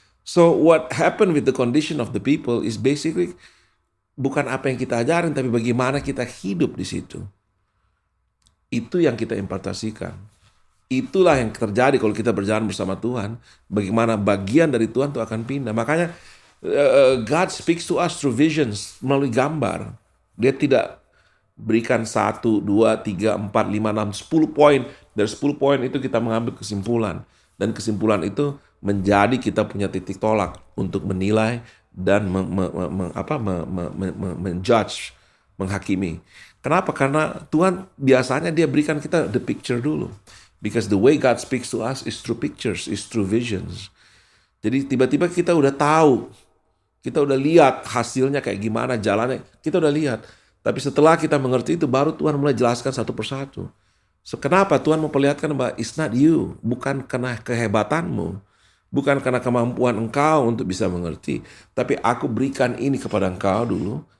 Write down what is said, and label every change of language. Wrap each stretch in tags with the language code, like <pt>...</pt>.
<en>So what happened with the condition of the people is basically</en> <id>bukan apa yang kita ajarin, tapi bagaimana kita hidup di situ. Itu yang kita impartasikan. Itulah yang terjadi kalau kita berjalan bersama Tuhan. Bagaimana bagian dari Tuhan itu akan pindah. Makanya</id> <en>God speaks to us through visions,</en> <id>melalui gambar. Dia tidak berikan 1, 2, 3, 4, 5, 6, 10 poin. Dari 10 poin itu kita mengambil kesimpulan. Dan kesimpulan itu menjadi kita punya titik tolak untuk menilai dan menjudge, menghakimi. Kenapa? Karena Tuhan biasanya dia berikan kita</id> <en>the picture</en> <id>dulu.</id> <en>Because the way God speaks to us is through pictures, is through visions.</en> <id>Jadi tiba-tiba kita udah tahu, kita udah lihat hasilnya kayak gimana, jalannya, kita udah lihat. Tapi setelah kita mengerti itu, baru Tuhan mulai jelaskan satu persatu. So, kenapa Tuhan memperlihatkan bahwa</id> <en>it's not you,</en> <id>bukan karena kehebatanmu, bukan karena kemampuan engkau untuk bisa mengerti, tapi aku berikan ini kepada engkau dulu.</id>